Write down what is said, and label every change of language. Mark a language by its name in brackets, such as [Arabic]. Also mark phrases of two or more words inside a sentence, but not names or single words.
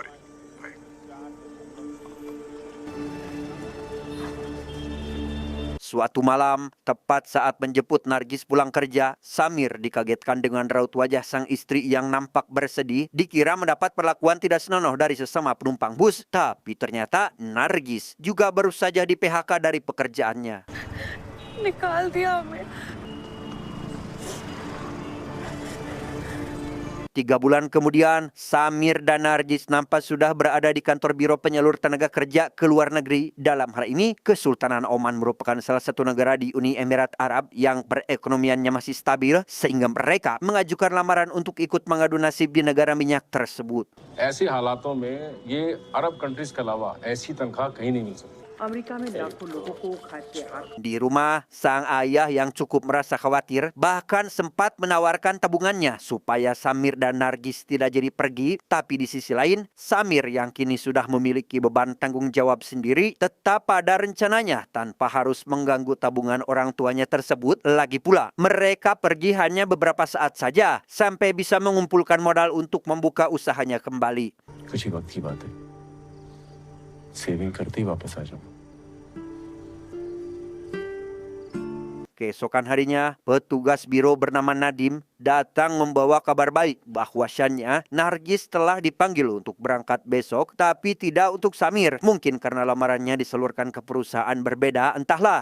[Indonesian] Suatu malam, tepat saat menjemput Nargis pulang kerja, Samir dikagetkan dengan raut wajah sang istri yang nampak bersedih. Dikira mendapat perlakuan tidak senonoh dari sesama penumpang bus, tapi ternyata Nargis juga baru saja di PHK dari pekerjaannya. [Hindi] निकाल दिया हमें। [Indonesian] 3 bulan kemudian, Samir dan Nargis nampak sudah berada di kantor Biro Penyalur Tenaga Kerja ke luar negeri. Dalam hal ini, Kesultanan Oman merupakan salah satu negara di Uni Emirat Arab yang perekonomiannya masih stabil, sehingga mereka mengajukan lamaran untuk ikut mengadu nasib di negara minyak tersebut. [Hindi] ऐसे हालातों में ये अरब कंट्रीज के अलावा ऐसी तनख्वाह कहीं नहीं मिल सकती। अमेरिका में लाखों लोगों को खाद्य आहार [Indonesian] Di rumah, sang ayah yang cukup merasa khawatir bahkan sempat menawarkan tabungannya supaya Samir dan Nargis tidak jadi pergi. Tapi di sisi lain, Samir yang kini sudah memiliki beban tanggung jawab sendiri tetap pada rencananya tanpa harus mengganggu tabungan orang tuanya tersebut. Lagi pula, mereka pergi hanya beberapa saat saja sampai bisa mengumpulkan modal untuk membuka usahanya kembali. [Hindi] कुछ ही वक्त की बात है, सेविंग करते ही वापस आ जाऊँ। [Indonesian] Keesokan harinya, petugas biro bernama Nadim datang membawa kabar baik bahwasannya Nargis telah dipanggil untuk berangkat besok, tapi tidak untuk Samir. Mungkin karena lamarannya diseluruhkan ke perusahaan berbeda, entahlah.